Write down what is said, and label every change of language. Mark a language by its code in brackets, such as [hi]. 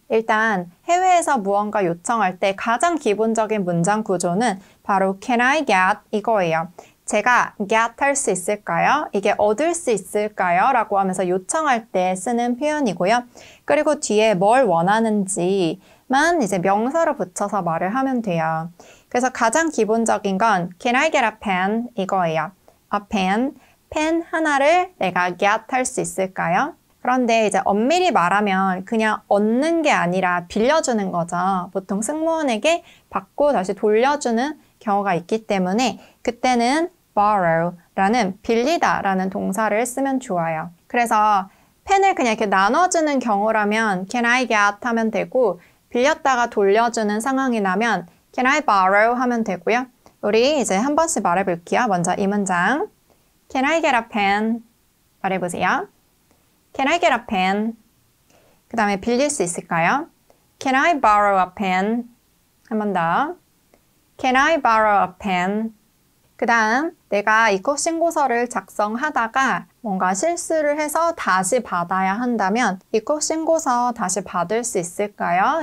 [ko] 일단 해외에서 무언가 요청할 때 가장 기본적인 문장 구조는 바로 [en] Can I get [ko] 이거예요. 제가 get 할 수 있을까요? 이게 얻을 수 있을까요? 라고 하면서 요청할 때 쓰는 표현이고요. 그리고 뒤에 뭘 원하는지만 이제 명사로 붙여서 말을 하면 돼요. 그래서 가장 기본적인 건 [en] Can I get a pen? [ko] 이거예요. [en] A pen, [ko] 펜 하나를 내가 get 할 수 있을까요? 그런데 이제 엄밀히 말하면 그냥 얻는 게 아니라 빌려주는 거죠. 보통 승무원에게 받고 다시 돌려주는 경우가 있기 때문에 그때는 borrow라는 빌리다라는 동사를 쓰면 좋아요. 그래서 펜을 그냥 이렇게 나눠주는 경우라면 [en] Can I get [ko] 하면 되고 빌렸다가 돌려주는 상황이 나면 [en] Can I borrow [ko] 하면 되고요. 우리 이제 한 번씩 말해볼게요. 먼저 이 문장 [en] Can I get a pen? [ko] 말해보세요. [en] Can I get a pen? [ko] 그 다음에 빌릴 수 있을까요? [en] Can I borrow a pen? 한 번 더. Can I borrow a pen? [ko] 그 다음 내가 입국 신고서를 작성하다가 뭔가 실수를 해서 다시 받아야 한다면 입국 신고서 다시 받을 수 있을까요?